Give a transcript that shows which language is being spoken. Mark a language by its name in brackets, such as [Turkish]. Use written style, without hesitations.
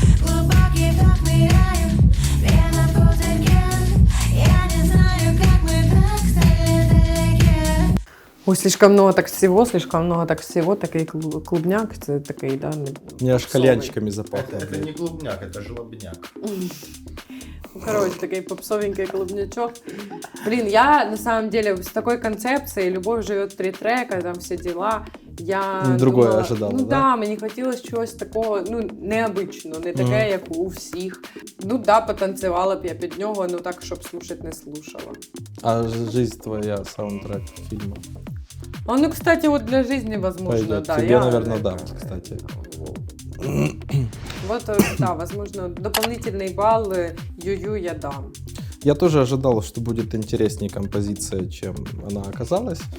[Russian] Глубокий вдох, ныряю, пена в пузырьке. Я не знаю, как мы так стали далеки. Ой, слишком много так всего, [Ukrainian] такий клубняк, це такий, [Russian] да, Мне аж кальянчиками запахло. Это не клубняк, это жлобняк. [Ukrainian] короче, такий попсовенький клубнячок. [Russian] Блин, я на самом деле с такой концепцией «Любовь живет 3 трека», там все дела, я Другое думала, ожидала, ну да? [Ukrainian] мені хотілося чогось такого, [Russian] необычного, [Ukrainian] не таке, як у всіх. Ну да, потанцювала б я під нього, ну так, щоб [Russian] слушати, не слушала. А жизнь твоя, саундтрек фильма. Ну, кстати, вот для жизни, возможно, Пойдет. да. Тебе, наверное, да, кстати. Вот, да, возможно, дополнительный балл Ю-Ю я дам. Я тоже ожидал, что будет интереснее композиция, чем она оказалась.